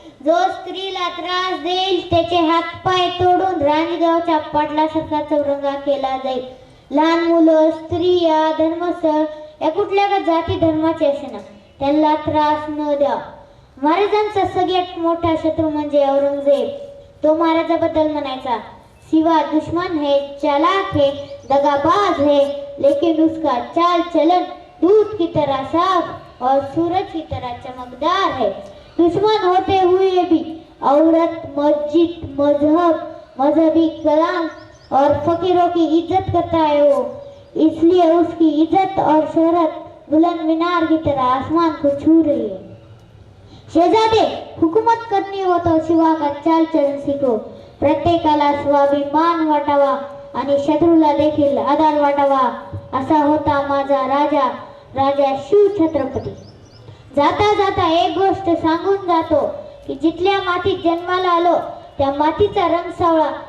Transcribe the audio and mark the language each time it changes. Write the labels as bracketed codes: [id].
[mr] जो स्त्रीला त्रास देईल त्याचे हातपाय तोडून राजगावच्या पाटलासारखा चौरंगा केला जाईल. लहान मुलं, स्त्रिया, धर्मस्थळ या कुठल्या का जाती धर्माचे असेना त्यांना त्रास न द्या. महाराजांचा सगळ्यात मोठा शत्रू म्हणजे औरंगजेब. तो महाराजाबद्दल म्हणायचा, [hi] सिवा दुश्मन है, चालाक है, दगाबाज है, लेकिन उसका चाल चलन दूध की तरह साफ और सूरज की तरह चमकदार है. दुश्मन होते हुए भी औरत, मस्जिद, मजहब, मजहबी कलाम और फकीरों की इज्जत करता है वो, इसलिए उसकी इज्जत और शोहरत बुलंद मीनार की तरह आसमान को छू रही है. शहजादे, हुकूमत करनी हो तो शिवा का चाल चलन सीखो. [mr] प्रत्येकाला स्वाभिमान वाटावा आणि शत्रूला देखील आधार वाटावा. असा होता माझा राजा, राजा शिव छत्रपती. जाता जाता एक गोष्ट सांगून जातो की जिथल्या मातीत जन्माला आलो त्या मातीचा रंग सावळा.